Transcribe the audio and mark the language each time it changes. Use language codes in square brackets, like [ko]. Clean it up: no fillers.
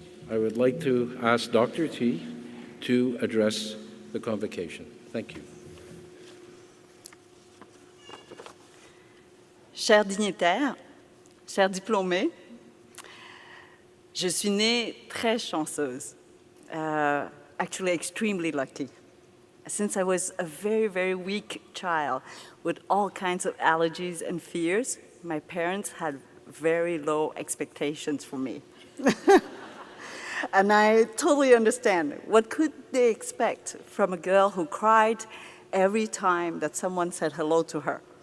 [en] I would like to ask Dr. T to address the convocation. Thank you. [fr] Chers dignitaires, chers diplômés, je suis née très chanceuse, [en] actually extremely lucky. Since I was a very, very weak child with all kinds of allergies and fears, my parents had very low expectations for me. And I totally understand. What could they expect from a girl who cried every time that someone said hello to her?